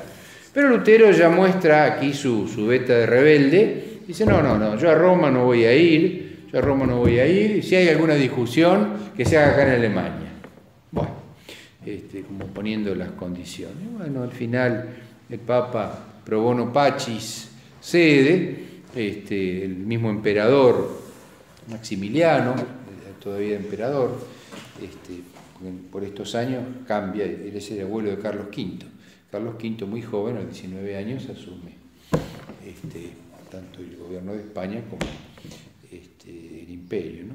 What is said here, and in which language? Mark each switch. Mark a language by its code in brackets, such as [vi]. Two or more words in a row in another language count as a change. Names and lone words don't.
[es] Pero Lutero ya muestra aquí su veta de rebelde, dice, no, yo a Roma no voy a ir, y si hay alguna discusión, que se haga acá en Alemania. Bueno, como poniendo las condiciones. Bueno, al final el Papa [la] pro bono pacis [es] cede, el mismo emperador Maximiliano, todavía emperador, por estos años cambia, él es el abuelo de Carlos V. Carlos V, muy joven, a los 19 años, asume tanto el gobierno de España como el imperio, ¿no?